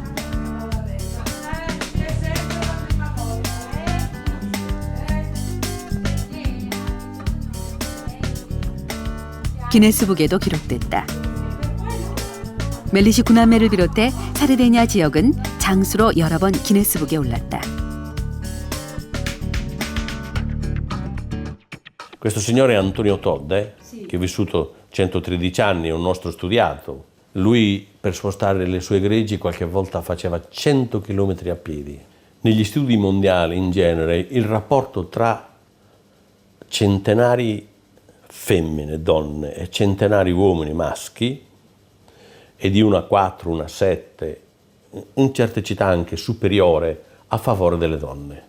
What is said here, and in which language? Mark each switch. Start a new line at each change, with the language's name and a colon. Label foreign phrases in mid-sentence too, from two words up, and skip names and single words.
Korean: 기네스북에도 기록됐다. 멜리시 9남매를 비롯해 사르데냐 지역은 장수로 여러 번 기네스북에 올랐다.
Italian: Questo signore è Antonio Todde, che è vissuto 113 anni, è un nostro studiato. Lui per spostare le sue greggi qualche volta faceva 100 km a piedi. Negli studi mondiali in genere il rapporto tra centenari femmine, donne e centenari uomini maschi è di 1 a 4, 1 a 7, in certe città anche superiore a favore delle donne.